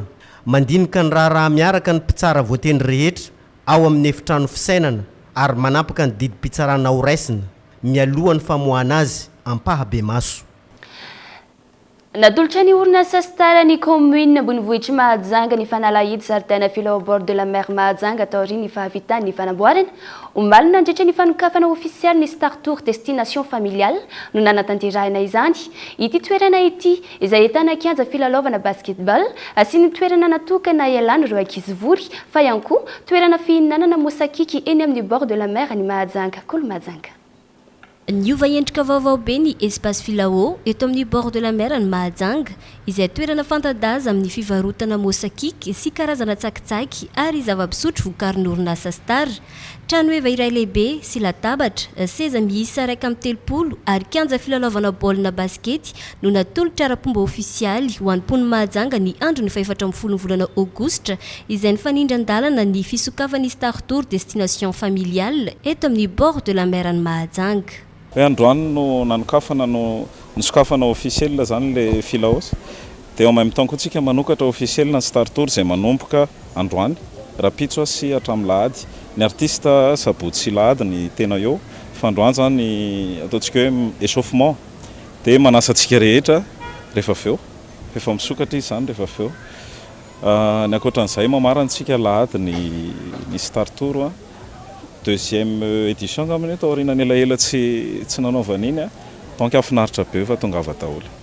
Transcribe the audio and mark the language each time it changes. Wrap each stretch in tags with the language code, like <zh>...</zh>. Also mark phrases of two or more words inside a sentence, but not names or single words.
<mg>Mandinika ny raha miaraka ny mpitsara voatendry rehetra ao amin'ny efitrano fisainana ary manapaka ny didim-pitsarana ho raisina mialohan'ny famoahana azy ampahabe maso. Natolotra ny orinasa Star ny commune Ambonivohitra Mahajanga ny fanalahidy zaridaina filao</mg> <fr>au bord de la mer</fr> <mg>Mahajanga taoriny ny fahavitany ny fanamboarana omalina nandritra ny fanokafana ofisialy ny Star Tour destination familiale no nanatanterahina izany ity toerana ity izay ahitana kianja filalaovana basketball sy ny toerana natokana ialana ireo ankizivory fa ihany koa toerana fihinanana mosakiky eny amin'ny</mg> <fr>bord de la mer</fr> <mg>ny Mahajanga Kolo Mahajanga. Niova endrika vaovao be ny espace filao eto amin'ny</mg> <fr>bord de la mer</fr> <mg>ny Mahajanga izay toerana fanta-daza amin'ny fivarotana mosakiky sy karazana tsakitsaky ary zava-pisotro vokarin'ny orinasa Star. Trano eva iray lehibe sy latabatra seza miisa 130 ary kianja filalaovana baolina baskety no natolotra ara-pomba ofisialy ho an'ny mponina Mahajanga ny andro ny 14 volana Aogositra izay nifanindran-dalana ny fisokavan'ny Star Tour destination familiale eto amin'ny</mg> <fr>bord de la mer</fr> <mg>ny Mahajanga. Androany no nanokafana no nisokafana officiel zany le filaos dia</mg> <fr>en même temps</fr> <mg>kotsika manokatra officiel na Star Tour zay manomboka androany rapitso sy atramilahady ny artiste sabotsy sy lahady ny tena eo fa androany zany ataontsika hoe échauffement dia manasantsika rehetra rehefa feo efa misokatra izy zany rehefa feo ny ankoatran'izay mamarantsika lahady ny Star Tour</mg> <fr>deuxième édition</fr> <mg>ngamany taorina elaela tsy nanaovana iny donc afinaritra be fa tongava daholo.</mg>